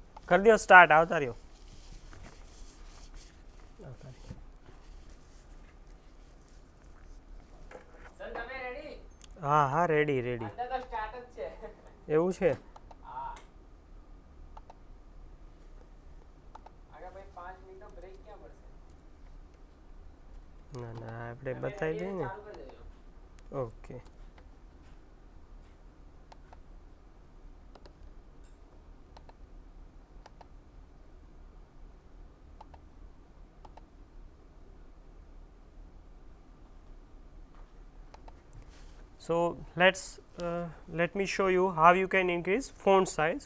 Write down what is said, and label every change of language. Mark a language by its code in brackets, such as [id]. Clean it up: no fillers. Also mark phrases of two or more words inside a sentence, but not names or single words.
[gu] કર દિયો સ્ટાર્ટ આવતા રહ્યો હાં હાં [en] ready ready [gu] એવું છે ના ના આપણે બતાવી દઈએ ને ઓકે [en] So let me show you how you can increase font size.